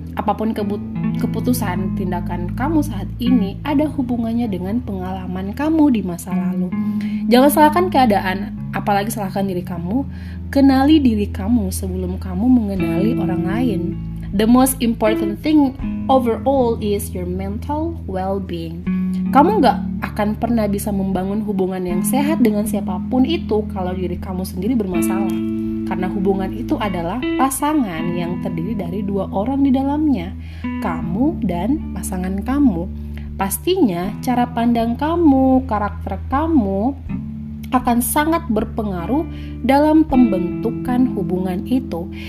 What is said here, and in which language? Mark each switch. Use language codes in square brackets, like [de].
[id] Apapun keputusan tindakan kamu saat ini ada hubungannya dengan pengalaman kamu di masa lalu. Jangan salahkan keadaan, apalagi salahkan diri kamu. Kenali diri kamu sebelum kamu mengenali orang lain. [en] The most important thing overall is your mental well-being. [id] Kamu gak akan pernah bisa membangun hubungan yang sehat dengan siapapun itu kalau diri kamu sendiri bermasalah. Karena hubungan itu adalah pasangan yang terdiri dari 2 orang di dalamnya, kamu dan pasangan kamu. Pastinya cara pandang kamu, karakter kamu akan sangat berpengaruh dalam pembentukan hubungan itu.